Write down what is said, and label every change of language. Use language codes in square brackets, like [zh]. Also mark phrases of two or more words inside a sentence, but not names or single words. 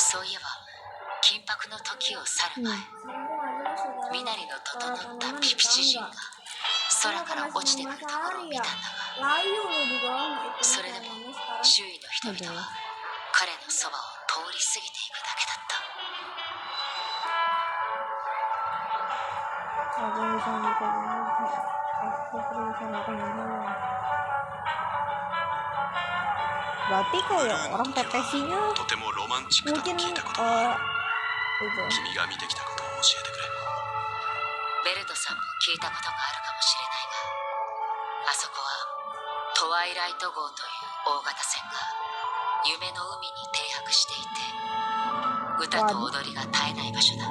[ja] そういえば緊迫の時を去る前、身なりの整ったピピチ人が空から落ちてくるところを見たんだが、それでも周囲の人々は彼のそばを通り過ぎていくだけだった。 [id] Aku bisa aku bisa makan. Berarti kayak orang PPC-nya [ja] とてもロマンチックだと [id] mungkin [ja] 聞いたことがある。 [id] itu. [ja] 君が見てきたことを教えてくれ。ベルトさんも聞いたことがあるかもしれないが、あそこはトワイライト号という大型船が夢の海に停泊していて歌と踊りが絶えない場所だ。